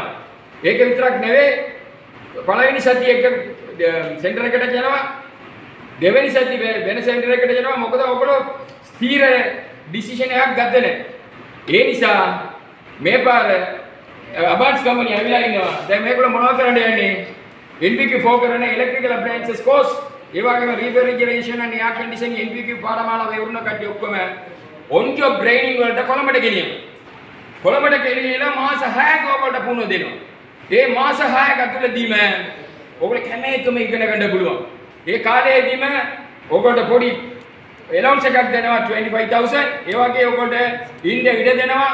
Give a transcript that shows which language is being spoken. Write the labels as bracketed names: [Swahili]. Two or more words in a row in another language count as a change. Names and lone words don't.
[Sinhala] ඒක විතරක් නෙවෙයි, පළවෙනි සතිය එක සෙන්ටර් එකට යනවා, දෙවෙනි සතිය වෙන සෙන්ටර් එකට යනවා. මොකද ඔයගොල්ලෝ ස්ථීර ඩිසිෂන් එකක් ගත්තේ නැහැ. ඒ නිසා මේ පාර Abans Company ඇවිල්ලා ඉන්නවා. දැන් මේගොල්ලෝ මොනවද කරන්න යන්නේ? NVQ කරන [English] electrical appliances course [Sinhala] ඒ වගේම [English] refrigeration and air conditioning [Sinhala] NVQ පාඩමාලා වේවුන කට්ටිය ඔක්කොම [English] on job training [Sinhala] වලට කොළඹට ගෙනියනවා. කොළඹට ගෙනියලා මාස 6ක් ඔයගොල්ලන්ට පුහුණුව දෙනවා. ඒ මාස 6ක ඇතුළතදීම ඔයගොල්ලෝ කැමේකම ඉගෙන ගන්න පුළුවන්. ඒ කාලයේදීම ඔයගොල්ලන්ට පොඩි allowance එකක් දෙනවා 25000. ඒ වගේ ඔයගොල්ලන්ට ඉන්න ඉඩ දෙනවා.